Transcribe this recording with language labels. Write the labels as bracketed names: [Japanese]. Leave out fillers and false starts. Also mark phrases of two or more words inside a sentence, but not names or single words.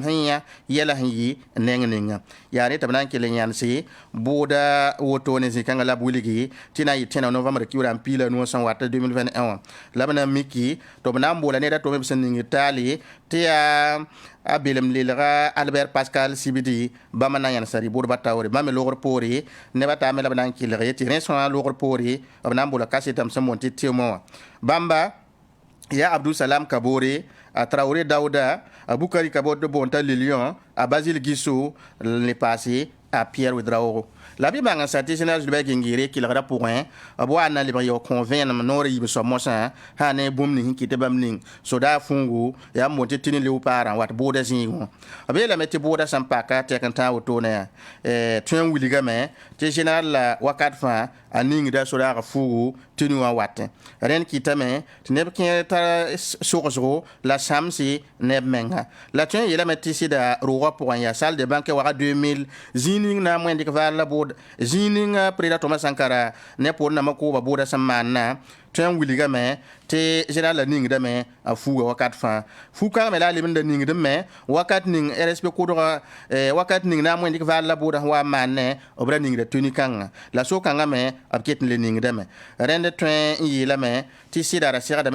[Mossi] sẽn yã yɛla sẽn yɩ neng ningã yaa ne tɩ b na n kell n yãnse bʋʋda woto ne zĩ-kãngã la b wilgi tɩ na n yɩ tẽna novembre kiuura n piila nu sẽn wat 2021 wã la b na n miki tɩ b na n boola neda tʋme b sẽn ning taale tɩ yaa a belem lelga Albert Pascal Sibidi bãmb na n yãnsa rɩ bʋʋdbã taoore bãmb me logr poore nebã taa me la b na n kelge tɩ rẽ sõa logr poore b na n bola kasetame sẽn moon tɩ tɩʋmã wã bãmba yaa Abdul Salam Kabore a Traoré Daouda a Bukari Kabore de Bonta Lilion a Basile Guissou le passé a Pierre Ouedraogo la bi bãng n sa tɩ général Jules Gingire kelgrã pʋgẽ b wa na n lebg yao kõ vẽenem noor yib soab mosã sã ne bũmb ning sẽn kɩ tɩ bãmb ning soda fũngu yaa n moon tɩ tɩ ne leopaarã wat bʋʋda zĩig wã b yeelame tɩ bʋʋda sẽn paka tɛk n tã wotone yaa tõe n wilgame tɩ général la wakat fãa a ningda sodaagã fuugu tɩ nu wã watẽ rẽnd kɩtame tɩ neb kẽ tar sogsgo la sãmse neb menga la tõe n yeelame tɩ sɩda roogã pʋgẽ yaa [French] salle de banque [Mossi] waga 2000 zĩig ning na n wẽndik vaar la bʋʋd zĩig ning président Thomas Sankara ne pʋʋd nama kʋʋba bʋʋda sẽn maanna tõe n wilgame tɩ général la ningdame a fuuga wakat fãa fu-kãng me la a lebnda ningdme wakat ning RSP kʋdga wakat ning na n wẽndik vaar la bʋʋda sẽn wa n maanne b ra ningda tõni-kãngã la so-kãngã me b ket n le ningdame rẽnd tõe n yeelame tɩ sɩda ra segdame